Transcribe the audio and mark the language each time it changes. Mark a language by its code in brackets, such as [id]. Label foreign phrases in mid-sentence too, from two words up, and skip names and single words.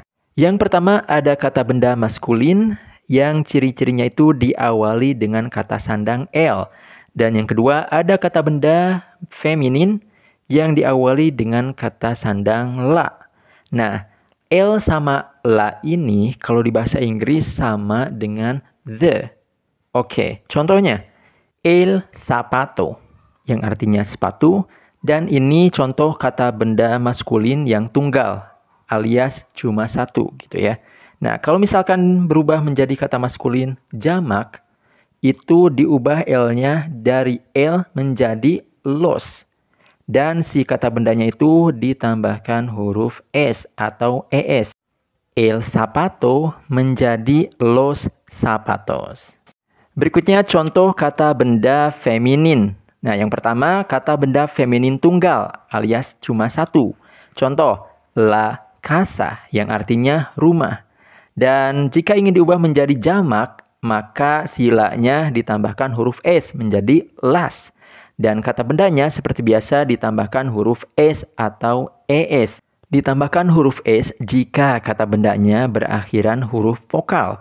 [id] Yang pertama, ada kata benda maskulin, yang ciri-cirinya itu diawali dengan kata sandang L. Dan yang kedua, ada kata benda feminin, yang diawali dengan kata sandang la. Nah, L sama la ini kalau di bahasa Inggris sama dengan the. Oke, contohnya [es] el zapato [id] yang artinya sepatu, dan ini contoh kata benda maskulin yang tunggal alias cuma satu gitu ya. Nah, kalau misalkan berubah menjadi kata maskulin jamak, itu diubah L-nya dari L menjadi los. Dan si kata bendanya itu ditambahkan huruf S atau ES. [es] El zapato [id] menjadi [es] los zapatos. [id] Berikutnya contoh kata benda feminin. Nah, yang pertama kata benda feminin tunggal alias cuma satu. Contoh, [es] la casa [id] yang artinya rumah. Dan jika ingin diubah menjadi jamak, maka silanya ditambahkan huruf S menjadi las. Dan kata bendanya seperti biasa ditambahkan huruf S atau ES. Ditambahkan huruf S jika kata bendanya berakhiran huruf vokal.